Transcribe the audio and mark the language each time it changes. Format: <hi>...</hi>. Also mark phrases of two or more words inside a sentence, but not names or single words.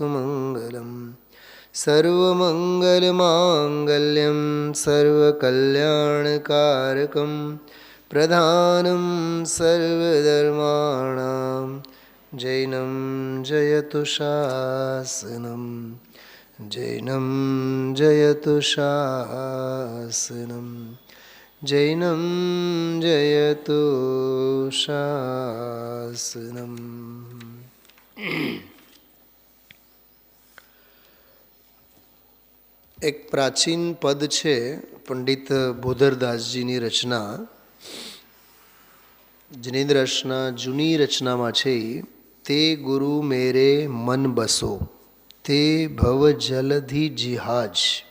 <sa>मंगलम सर्वमंगल मांगल्यम सर्वकल्याणकारकम प्रधानम सर्वधर्माणां जैनं जयतु शासनम जैनं जयतु शासनम जैनं जयतु शासनम।</sa> <gu>એક પ્રાચીન પદ છે પંડિત ભૂધરદાસજીની રચના, જિનેન્દ્રસના જૂની રચનામાં છે.</gu> <hi>ते गुरु मेरे मन बसो ते भव जलधि जिहाज.</hi>